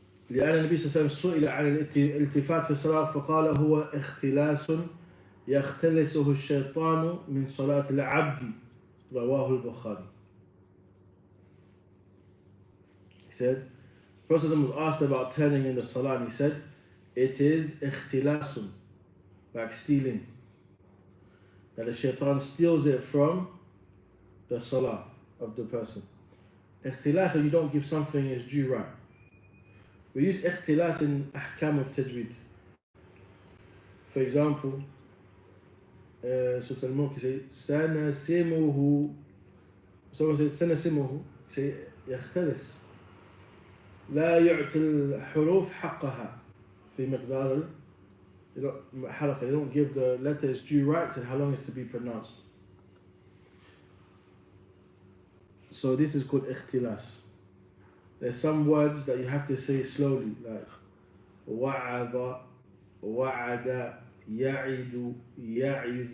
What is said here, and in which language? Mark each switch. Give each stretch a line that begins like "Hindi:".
Arabic: لأن النبي صلى الله عليه وسلم سئل عن الالتفات في الصلاة فقال هو اختلاس يختلسه الشيطان من صلاة العبد رواه البخاري.
English: He said, Prophet was asked about turning in the salah and he said, it is اختلاس, like stealing. That the shaitan steals it from the salah of the person. اختلاس, you don't give something its due right. We use اختلاس in أحكام of tajweed. For example, Surah Al-Mulk, you say سنسمه. Someone says سنسمه, you say يختلس.
Arabic: لا يعطي الحروف حقها في مقدار حركة.
English: They don't give the letters due rights and how long it's to be pronounced. So this is called اختلاس. There's some words that you have to say slowly, like
Arabic: وعظ, وعد, يعد, يعظ.